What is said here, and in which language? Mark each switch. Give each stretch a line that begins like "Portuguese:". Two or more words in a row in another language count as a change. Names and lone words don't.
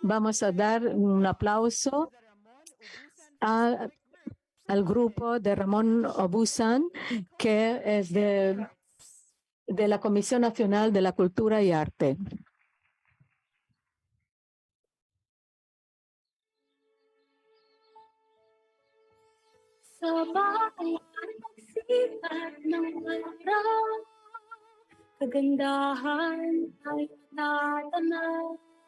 Spanish: Vamos a dar un aplauso al grupo de Ramón Obusan, que es de la Comisión Nacional de la Cultura y Arte.
Filipino: Sa bayan sikat ng araw, kagandahan ay natanaw.